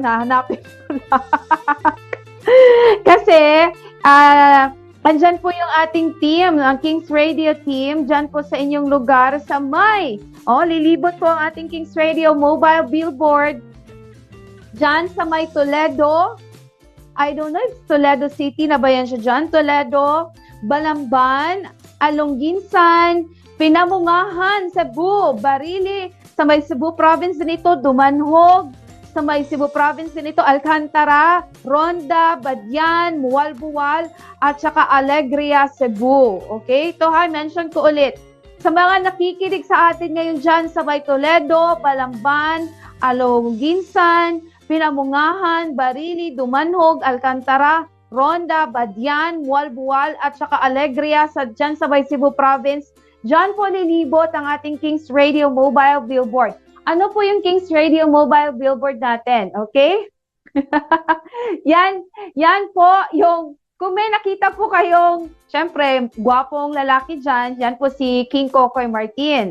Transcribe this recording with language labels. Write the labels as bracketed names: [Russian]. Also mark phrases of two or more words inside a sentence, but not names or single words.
[Filipino] Hanapin ko lang. Kasi, andyan po yung ating team, ang Kings Radio team, dyan po sa inyong lugar sa may. Lilibot po ang ating Kings Radio Mobile Billboard dyan sa may Toledo. [English] I don't know if [Filipino] Toledo City na ba yan siya dyan. Toledo, Balamban, Alonginsan, Pinamungahan, Cebu, Barili, sa may Cebu Province nito, Dumanhog, sa may Cebu Province nito, Alcantara, Ronda, Badyan, Mualbual, at saka Alegria, Cebu. Okay? Ito mention ko ulit. Sa mga nakikinig sa atin ngayon dyan sa may Toledo, Balamban, Alonginsan, Pinamungahan, Barili, Dumanhog, Alcantara, Ronda, Badyan, Mualbual, at saka Alegria dyan sa may Cebu Province. Dyan po lilibot ang ating Kings Radio Mobile Billboard. Ano po yung Kings Radio Mobile Billboard natin? Okay? yan po yung, kung may nakita po kayong, syempre, gwapong lalaki dyan, yan po si King Kokoy Martin.